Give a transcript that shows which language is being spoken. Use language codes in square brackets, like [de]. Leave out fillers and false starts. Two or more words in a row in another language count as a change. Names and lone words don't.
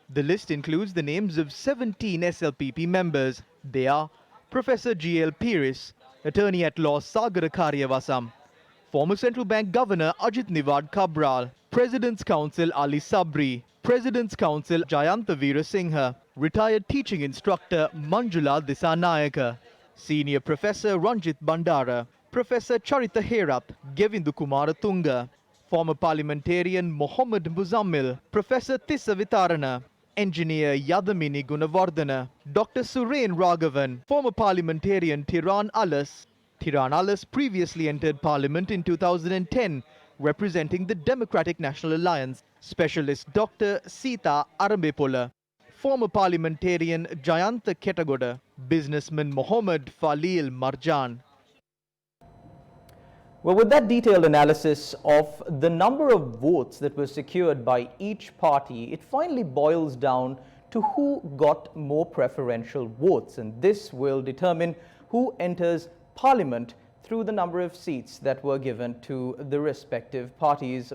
[en] The list includes the names of 17 SLPP members. They are Professor G.L. Piris, Attorney at Law Sagara Karyavasam, former Central Bank Governor Ajit Niwad Cabral, President's Counsel Ali Sabri, President's Counsel Jayanta Veerasinghe, retired teaching instructor Manjula Disanayaka, Senior Professor Ranjit Bandara, Professor Charita Herath, Govindu Kumara Tunga, former parliamentarian Mohammad Muzammil, Professor Tissa Vitarana, Engineer Yadamini Gunavardhana, Dr. Suren Raghavan, former parliamentarian Tiran Alas. Tiran Alas previously entered parliament in 2010, representing the Democratic National Alliance. Specialist Dr. Sita Arambepola, former parliamentarian Jayanta Ketagoda, businessman Mohammad Falil Marjan. Well, with that detailed analysis of the number of votes that were secured by each party, it finally boils down to who got more preferential votes, and this will determine who enters Parliament through the number of seats that were given to the respective parties.